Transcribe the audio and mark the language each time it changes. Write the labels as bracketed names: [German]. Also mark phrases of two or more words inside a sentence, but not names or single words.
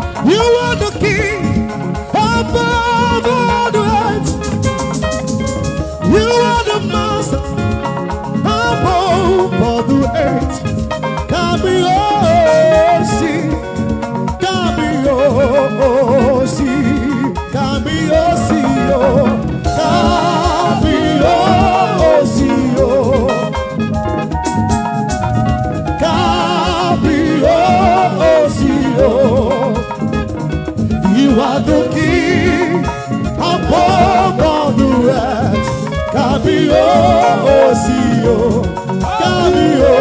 [English] You are the king above all the earth. You are the master above all the earth. [Yoruba] Kábíyèsí, kábíyèsí, kábíyèsí o. Kábíyèsí o. Kábíyèsí o. [English] You are the king above all the earth. [Yoruba] Kábíyèsí o. Kábíyèsí.